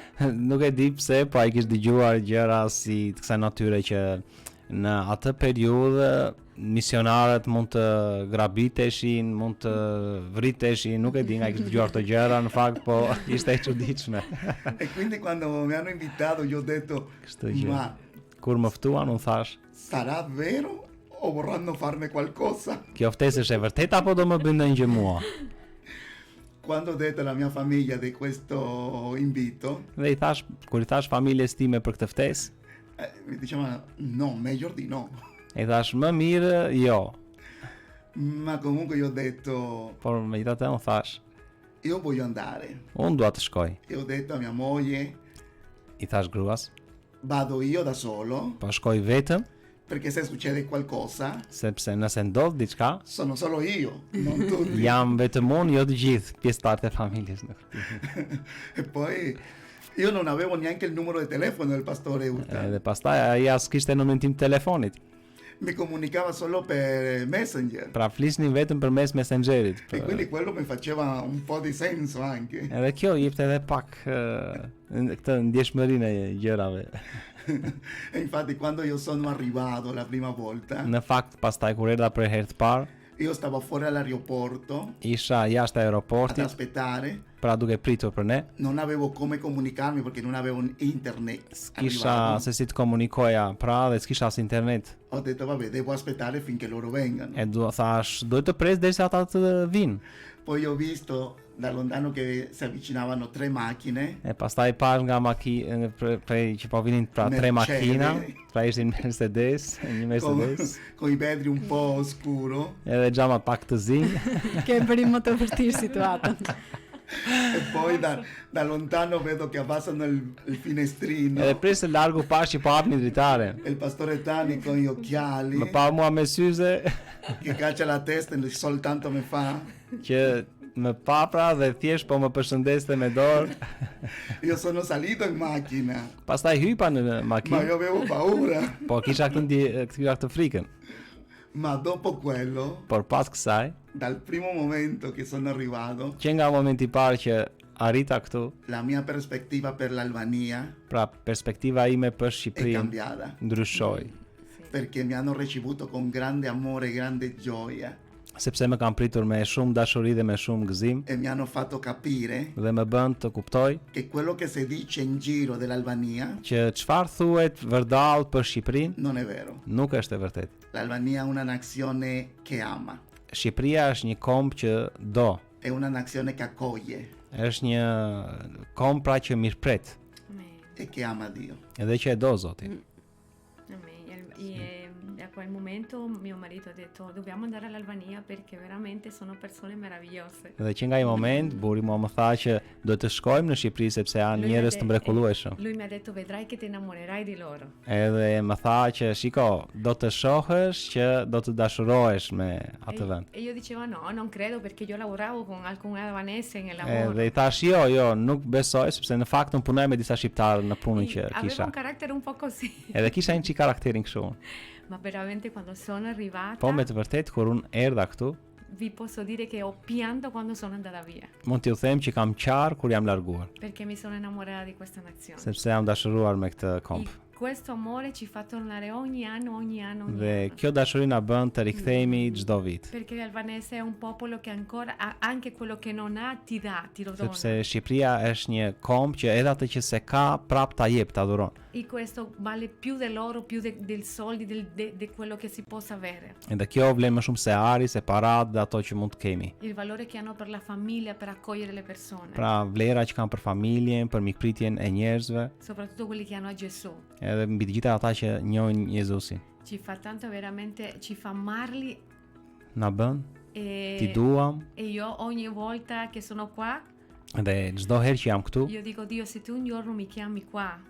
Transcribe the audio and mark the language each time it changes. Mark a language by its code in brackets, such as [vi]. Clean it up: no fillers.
[sq] nuk e di pse, po ai kishte dëgjuar gjëra si të kësaj natyre që në atë periudhë misionarët mund të grabiteshin, mund të vriteshin, nuk e di nga kishte dëgjuar këto gjëra, në fakt po ishte e çuditshme. [it] E quindi quando mi hanno invitato io ho detto, [sq] Kështu që [it] ma [sq] kur më ftuan unë thash, [it] sarà vero o vorranno farne qualcosa? [sq] kjo ftesë është e vërtetë apo do më bëjnë ndonjë gjë mua? [it] Quando ho detto alla mia famiglia di questo invito, [sq] Dhe kur i thash familjes time për këtë ftesë, [it] mi dicevano no, meglio di no. [sq] i thash më mirë jo, [it] Ma comunque io ho detto, [sq] por megjithatë unë thash, [it] io voglio andare. [sq] unë dua të shkoj. [it] E ho detto a mia moglie, [sq] I thash gruas, [it] vado io da solo, [sq] po shkoj vetëm, [it] perché se succede qualcosa, [sq] sepse nëse ndodh diçka, [it] sono solo io, non tutti. [sq] jam vetëm unë, jo të gjithë pjesëtarët e familjes. [it] E poi io non avevo neanche il numero di telefono del pastore Urtan. [sq] Edhe pastaj ai as kishte numrin tim të telefonit. [it] Mi comunicava solo per Messenger. [sq] Pra flisnin vetëm përmes Messengerit. [it] E quindi quello mi faceva un po' di senso anche. [sq] Edhe kjo jepte edhe pak këtë ndjeshmërinë e gjërave. [it] E infatti quando io sono arrivato la prima volta, [sq] Në fakt pastaj kur erdha për herë të parë, [it] io stavo fuori all'aeroporto [sq] isha jashtë [it] ad [sq] aeroportit, [it] aspettare, [sq] pra duke pritur për ne. [it] non avevo come comunicarmi perché non avevo internet. [sq] S'kisha [it] Arrivavo. [sq] se si të komunikoja, pra dhe s'kisha as internet. [it] Ho detto vabbè, devo aspettare finché loro vengano. [sq] E thash, duhet të pres derisa ata të vinë. [it] Poi ho visto da lontano che si avvicinavano 3 macchine. [sq] E pastaj pash nga prej që po vinin pra 3 makina, pra ishin Mercedes, një Mercedes, [it] Con i vetri un po' scuro [sq] edhe xhama pak të zi. Ke bëri më të vërtetë situatën. [it] e poi da lontano vedo che abbassano il finestrino [sq] Edhe pres së largu pash që po hapnin dritare. [it] e il pastore Tani con gli occhiali [sq] Më pa mua me syze [it] che caccia la testa e soltanto mi fa. [sq] që më pa pra dhe thjesht po më përshëndeste me dorë. [it] Io sono salito in macchina, [sq] Pastaj hypa në [it] ma [sq] makinë, [it] io avevo paura. [sq] po kisha këtë frikën. [it] Ma dopo quello [sq] Por pas kësaj, [it] Dal primo momento che sono arrivato, [sq] Që nga momenti i parë që arrita këtu, [it] la mia prospettiva per l'Albania [sq] pra perspektiva ime për [it] è [sq] Shqipërinë [it] cambiata, [sq] ndryshoi, [it] perché mi hanno ricevuto con grande amore e grande gioia [sq] sepse më kanë pritur me shumë dashuri dhe me shumë gëzim [it] e mi hanno fatto capire [sq] dhe më bën të kuptoj [it] che quello che si dice in giro dell'Albania [sq] që çfarë thuhet vërdall për Shqipërinë [it] non è vero. [sq] nuk është e vërtetë. [it] L'Albania è una nazione che ama, [sq] Shqipëria është një kombë që do, [it] è una nazione che accoglie [sq] është një kombë pra që mirëpret Amen. [it] e che ama Dio. [sq] edhe që e do Zotin. Amen. [it] Da quel momento mio marito ha detto dobbiamo andare all'Albania perché veramente sono persone meravigliose. [sq] Edhe që nga ai moment burri mua më tha që do të shkojmë në Shqipëri sepse janë njerëz të mrekullueshëm. [it] Lui mi ha detto vedrai che ti innamorerai di loro. [sq] Edhe më tha që shiko, do të shohësh që do të dashurohesh me atë vend. [it] E io dicevo no, non credo perché io lavoravo con alcuni albanesi nel lavoro. [sq] Edhe I thash jo, nuk besoj sepse në fakt unë punoj me disa shqiptarë në punën që [it] Aveva [sq] kisha. [it] un carattere un po' così. [sq] Edhe kisha një çik karakterin kështu. [it] Ma veramente quando sono arrivata [sq] Po me të vërtet kur unë erdha këtu, [it] vi posso dire che ho pianto quando sono andata via. [sq] mund t'ju them që kam qarë kur jam larguar, [it] Perché mi sono innamorata di questa nazione. [sq] sepse jam dashuruar me këtë komp. [it] Questo amore ci fa tornare ogni anno. [sq] Dhe kjo dashuri na bën të rikthehemi çdo vit. [it] Perché l'albanese è un popolo che ancora ha anche quello che non ha ti dà, ti lo dona. [sq] Sepse Shqipëria është një komp që edhe atë që se ka prap ta jep, ta dhuron. [it] E questo vale più dell'oro, più del soldi, di quello che si possa avere. [sq] Edhe kjo vlen më shumë se ari, se parat dhe ato që mund të kemi. [it] Il valore che hanno per la famiglia, per accogliere le persone. [sq] Pra vlera që kanë për familjen, për mikpritjen e njerëzve, [it] Soprattutto quelli che hanno a Gesù. [sq] edhe mbi të gjitha ata që njohin Jezusin. [it] Ci fa tanto veramente, ci fa amarli [sq] Na bën, ti e, duam, [it] e io ogni volta che sono qua, [sq] dhe çdo herë që jam këtu, [it] io dico Dio, se tu un giorno mi chiami qua,